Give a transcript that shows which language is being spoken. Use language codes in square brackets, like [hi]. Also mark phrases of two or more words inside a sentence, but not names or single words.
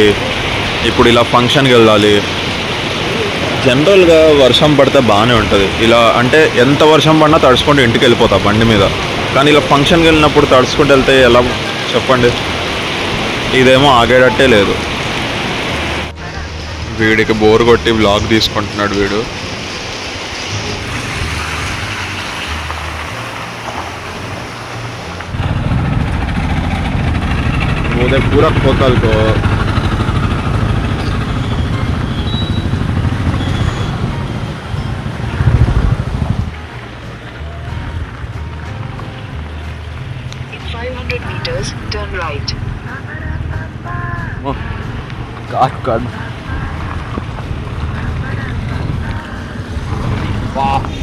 [te] ఇప్పుడు ఇలా ఫంక్షన్కి వెళ్ళాలి. జనరల్గా వర్షం పడితే బాగానే ఉంటుంది. ఇలా అంటే ఎంత వర్షం పడినా తడుచుకుంటూ ఇంటికి వెళ్ళిపోతా బండి మీద. కానీ ఇలా ఫంక్షన్కి వెళ్ళినప్పుడు తడుచుకుంటూ వెళ్తే ఎలా చెప్పండి. ఇదేమో ఆగేటట్టే లేదు. వీడికి బోర్ కొట్టి వ్లాగ్ తీసుకుంటున్నాడు వీడు. [hi] उधर पूरा खोतल को [en] In 500 meters, turn right. God. Wow.